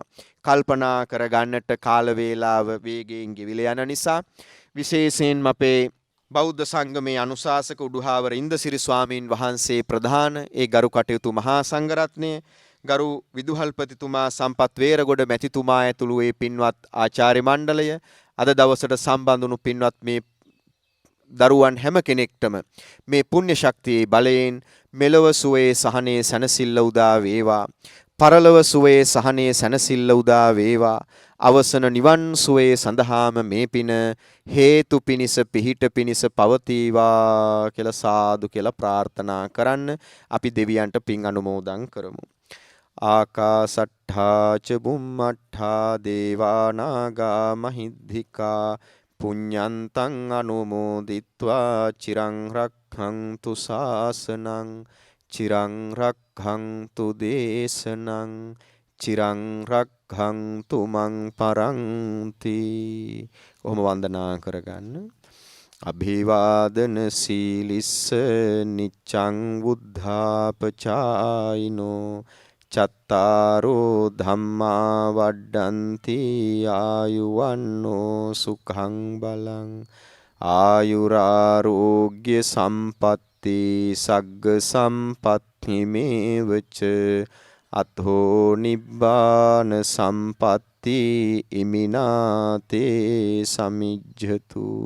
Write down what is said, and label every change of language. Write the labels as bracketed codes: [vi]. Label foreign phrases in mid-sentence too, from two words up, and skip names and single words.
[si] කල්පනා කරගන්නට කාල වේලාව වේගයෙන් ගෙවිල යන නිසා විශේෂයෙන්ම අපේ බෞද්ධ සංගමේ අනුශාසක උඩුහාවර ඉන්දසිරි ස්වාමීන් වහන්සේ ප්‍රධාන ඒ ගරු කටයුතු මහා සංඝරත්නය ගරු විදුහල්පතිතුමා සම්පත් වේරගොඩ මැතිතුමා ඇතුළු ඒ පින්වත් ආචාර්ය මණ්ඩලය අද දවසට සම්බන්ධ වුණු පින්වත් මේ දරුවන් හැම කෙනෙක්ටම මේ පුණ්‍ය ශක්තියේ බලයෙන් මෙලොව සුවේ සහනේ සැනසෙල්ල උදා වේවා. පරලොව සුවේ සහනේ සැනසෙල්ල උදා වේවා. අවසන නිවන් සුවේ සඳහාම මේ පින හේතු පිනිස පිහිට පිනිස පවතිවා කියලා සාදු කියලා ප්‍රාර්ථනා කරන්න අපි දෙවියන්ට පින් අනුමෝදන් කරමු. [pi] ආකාසට්ඨා ච බුම්මට්ඨා දේවා නාග මහිද්దికා පුඤ්ඤන්තං අනුමෝදිත්වා චිරං රක්ඛන්තු ශාසනං චිරං රක්ඛන්තු දේශනං චිරං රක්ඛන්තු මං පරන්ති. [si] කොහොම වන්දනා කරගන්න. [pi] අභිවාදන සීලිස්ස නිච්ඡං බුද්ධාපචායිනෝ චත්තාරෝ ධම්මා වඩ්ඩන්ති ආයුවන්නෝ සුඛං බලං ආයුරාෝග්‍ය සම්පatti සග්ග සම්පatti මේවච අතෝ නිබ්බාන සම්පatti ඉමිනාතේ සමිජ්ජතු.